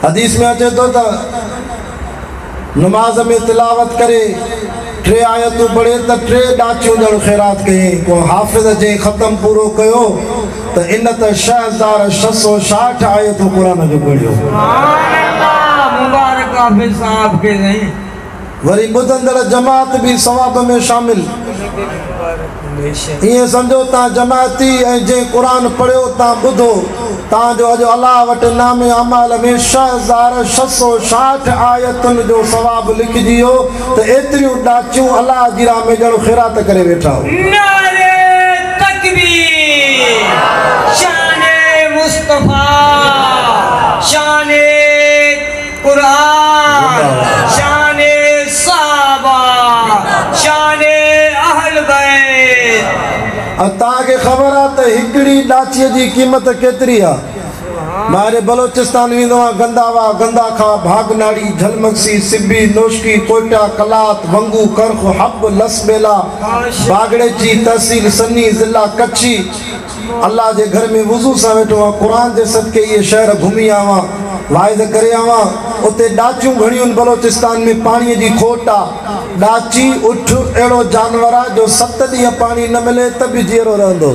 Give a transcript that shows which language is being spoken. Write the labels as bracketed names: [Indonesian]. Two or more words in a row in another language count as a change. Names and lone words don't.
[Sindhi] हदीस में अचे थो त नमाज में तिलावत करे 3 आयतूं पढ़े त 3 ॾाचियूं ॼण ख़ैरात कयईं। को हाफ़िज़ जे ख़त्म पूरो कयो त इन त 6660 आयतूं कुरान जो पढ़ियो। [Arabic] سبحان الله. [Sindhi] मुबारक हाफ़िज़ साहब के नहीं। वरी ॿुधंदड़ जमात भी सवाब में शामिल। ये समझो तव्हां जमाती ऐं जे कुरान पढ़ियो तव्हां ॿुधो तव्हांजो अॼु अल्लाह वटि नामे अमाल में 6660 आयतुनि जो सवाब लिखिजी वियो त एतिरियूं ॾाचियूं अल्लाह जी राह में ॼण ख़िरात करे वेठा हो। नारे तकबीर। शाने मुस्तफा, शाने कुरान, शाने सहाबा, शाने अहल बैत। तव्हांखे ख़बर आहे त हिकिड़ी ॾाचीअ जी क़ीमत केतिरी आहे? मारे बलोचिस्तान वेंदो आहियां, गंदावा, गंदाखा, भागनाड़ी, झलमक्सी, सिब्बी, नोशकी, कोटा, कलात, वंगू, करख, हब, लसबेला, बागड़ेची, तहसील सन्नी, ज़िला कच्छी। अल्लाह जे घर में वुज़ू सां वेठो आहियां, क़ुरान जे सदके इहे शहर घुमी आवां, वाइद करे आवां। उते ॾाचियूं घणियूं आहिनि बलोचिस्तान में, पाणीअ जी खोट आहे। ॾाची उठ अहिड़ो जानवर आहे जो 7 ॾींहं पाणी न मिले त बि जीअरो रहंदो।